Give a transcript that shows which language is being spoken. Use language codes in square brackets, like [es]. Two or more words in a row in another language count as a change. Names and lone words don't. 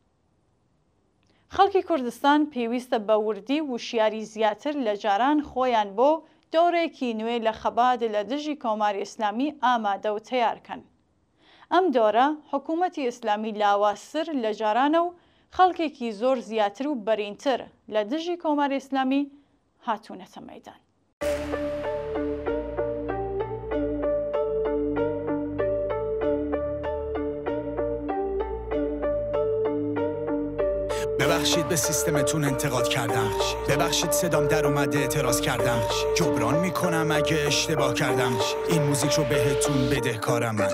[ckb] خەڵکی کوردستان پێویستە بە وردی وشیاری زیاتر لە جاران خۆیان بۆ دۆرێکی نوێ لە خەبات لە دژی کۆماری ئیسلامی ئامادە و تەیارکەن. ئەم دۆرە حکوومەتی ئیسلامی لاواسر لە جارانە و خەڵکێکی زۆر زیاتر و بەرینتر لە دژی کۆماری ئیسلامی هاتوونەتە مەیدان. [fa] ببخشید به سیستمتون انتقاد کردم، ببخشید صدام در اومده اعتراض کردم، جبران میکنم اگه اشتباه کردم، این موزیک رو بهتون بدهکارم من.